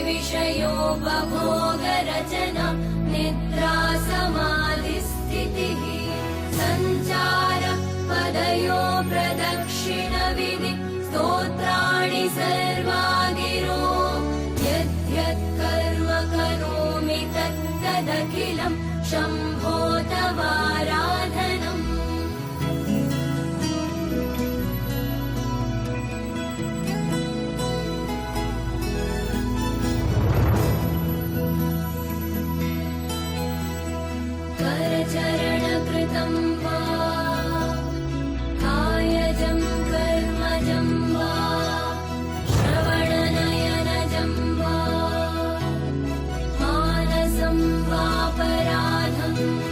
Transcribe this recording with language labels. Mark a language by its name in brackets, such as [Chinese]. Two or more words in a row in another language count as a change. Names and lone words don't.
[Sanskrit] విషయోపభోగరచనా నిద్రా సమాధి స్థితిః సంచార పదయో ప్రదక్షిణ విధి స్తోత్రాణి సర్వాగిరో యద్యత్ కర్మ కరోమి తత్తదఖిలం శంభో తవారాధనం. करचरणकृतं वा कायजं कर्मजं वा श्रवणनयनजं वा मानसं वापराधं